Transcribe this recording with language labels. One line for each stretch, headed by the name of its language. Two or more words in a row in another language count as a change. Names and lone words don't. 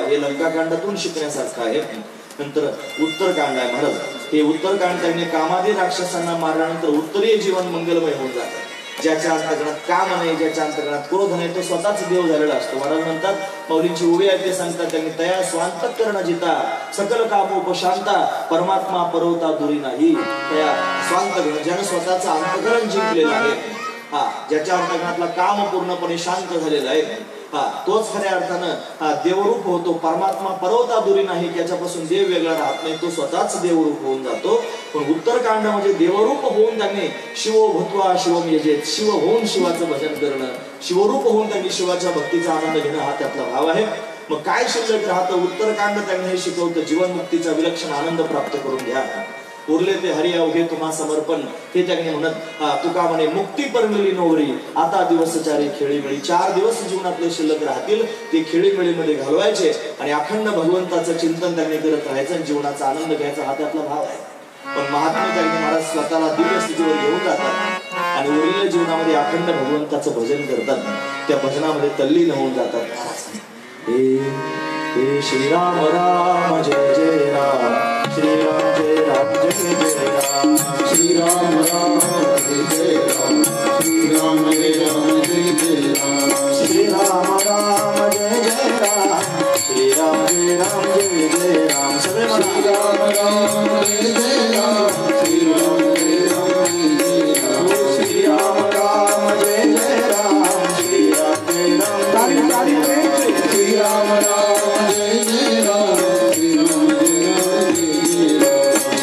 Marathi: हे लंकाकांडातून शिकण्यासारखं आहे. नंतर उत्तरकांड आहे महाराज. हे उत्तरकांड त्यांनी कामादी राक्षसांना मारल्यानंतर उत्तरीय जीवन मंगलमय होऊन जातं. ज्याच्या अंतकरणात काम नाही, ज्याच्या अंतकरणात क्रोध नाही, तो स्वतःच देव झालेला असतो. महाराज म्हणतात, मौलींची ओवी आहे ते सांगतात त्यांनी, तया स्वांतकरण जिता सकल कामोपशांता परमात्मा परवता दुरी नाही. तया स्वांतकरण, ज्यानं स्वतःचं अंतकरण जिंकलेलं आहे, ज्याच्या अंतकरणातला काम पूर्णपणे शांत झालेला आहे, तोच खऱ्या अर्थानं देवरूप होतो. परमात्मा परवता दुरी नाही, त्याच्यापासून देव वेगळा राहत नाही, तो स्वतःच देवरूप होऊन जातो. पण उत्तरकांड म्हणजे देवरूप होऊन त्यांनी
Sanskrit: शिवो भूत्वा शिवम यजेत,
Marathi: शिव होऊन शिवाचं भजन करणं, शिवरूप होऊन त्यांनी शिवाच्या भक्तीचा आनंद घेणं, हा त्यातला भाव आहे. मग काय शिल्लक राहतं. उत्तरकांड त्यांनी हे शिकवतं, जीवनमुक्तीचा विलक्षण आनंद प्राप्त करून घ्या. उरले ते हरी अवघे तुम्हा समर्पण, हे त्यांनी म्हणत. तुका म्हणे मुक्ती परमिली नोवरी आता दिवसचारी खेळीमेळी. 4 दिवस जीवनातले शिल्लक राहतील, ते खेळीमेळीमध्ये घालवायचे आणि अखंड भगवंताचं चिंतन त्यांनी करत राहायचं आणि जीवनाचा आनंद घ्यायचा, हा त्यातला भाव आहे. पण महात्मा त्यांनी महाराज स्वतःला दिव्य स्थितीवर घेऊन जातात आणि उरलेल्या जीवनामध्ये अखंड भगवंताचं भजन करतात. त्या भजनामध्ये तल्लीन होऊन जातात. हे श्रीराम राम जय जय राम, श्रीराम जय राम जय जय राम, श्रीराम राम जय जय राम, श्रीराम जय राम जय जय राम, श्रीराम राम जय जय राम, श्रीराम जय राम जय जय राम. सगळे श्रीराम राम जय जय राम, श्रीराम जय राम जय जय राम, श्रीराम राम जय जय राम, श्रीराम जय राम जय जय राम, श्रीराम राम जय जय राम, श्रीराम जय राम जय जय राम.